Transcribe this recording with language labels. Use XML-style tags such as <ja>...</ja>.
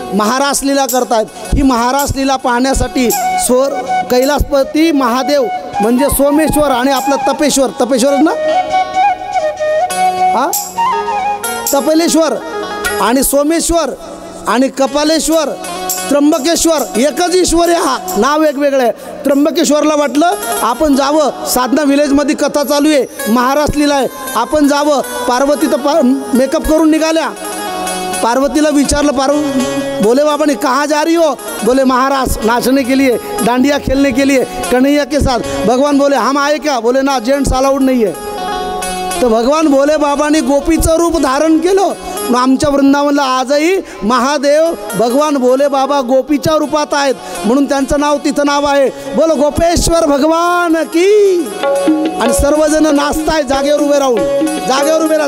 <mr>महारास लीला करतायत. ही महारास लीला पाहण्यासाठी कैलासपती महादेव म्हणजे सोमेश्वर आणि आपलं तपेश्वर ना, हा तपेलेश्वर आणि सोमेश्वर आणि कपालेश्वर, त्र्यंबकेश्वर एकच ईश्वर आहे. हा नाव वेगवेगळं आहे. त्र्यंबकेश्वरला वाटलं आपण जावं, साधना विलेजमध्ये कथा चालू आहे, महारास लीला आहे, आपण जावं. पार्वती तर मेकअप करून निघाल्या. पार्वतीला विचारलं,</mr> <hi>बोले बाबा ने कहाँ जा रही हो? बोले महाराज नाचने के लिए, डांडिया खेलने के लिए कन्हैया के साथ. भगवान बोले हम आए क्या? बोले ना, जेंट्स अलाउड नहीं है.</hi> <mr>तर भगवान भोले बाबांनी गोपीचं रूप धारण केलं. आमच्या वृंदावनला आजही महादेव भगवान भोले बाबा गोपीच्या रूपात आहेत, म्हणून त्यांचं नाव तिथं नाव आहे.</mr> <hi>बोल गोपेश्वर भगवान की.</hi> <mr>आणि सर्वजण नाचताय जागेवर उभे राहून. जागेवर उभे राहा.</mr>